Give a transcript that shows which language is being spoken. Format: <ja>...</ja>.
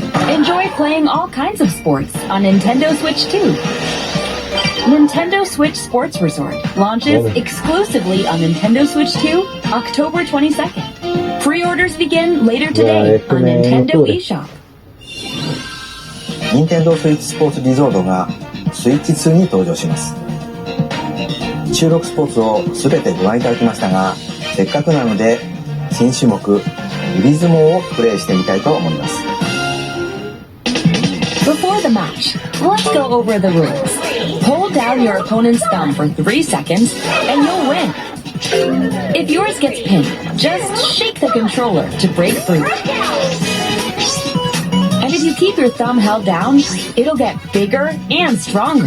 <en>Enjoy playing all kinds of sports on Nintendo Switch 2. Nintendo Switch Sports Resort launches exclusively on Nintendo Switch 2, October 22nd. Pre-orders begin later today on Nintendo eShop.</en> <ja>Nintendo Switch スポーツリゾートがスイッチ2に登場します。収録スポーツを全てご覧いただきましたが、せっかくなので新種目指相撲をプレイしてみたいと思います。</ja> <en>Before the match, let's go over the rules. Hold down your opponent's thumb for 3 seconds and you'll win. If yours gets pinned, just shake the controller to break free. And if you keep your thumb held down, it'll get bigger and stronger.</en>